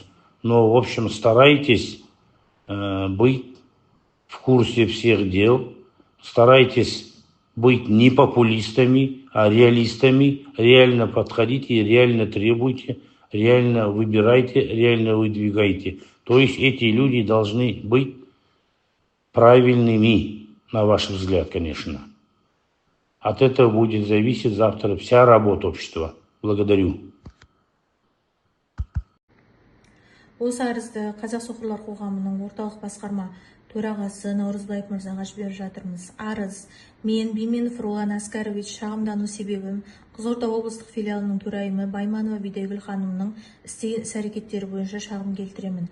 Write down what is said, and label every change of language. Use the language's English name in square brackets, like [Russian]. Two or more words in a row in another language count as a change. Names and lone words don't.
[Russian] Но, в общем, старайтесь быть в курсе всех дел, старайтесь быть не популистами, а реалистами, реально подходите, реально требуйте, реально выбирайте, реально выдвигайте. То есть эти люди должны быть правильными, на ваш взгляд, конечно. От этого будет зависеть завтра вся работа общества. Благодарю. [Kazakh] Осы арызды Қазақ Соқырлар қоғамының орталық басқарма төрағасы Наурызбаев мырзаға жіберіп жатырмыз. Арыз: мен Бименов Ролан Аскарович, шағымдану себебім Қызылорда облыстық филиалының төрайымы Байманова Бидайгүл ханымның істеген іс-әрекеттері бойынша шағым келтіремін.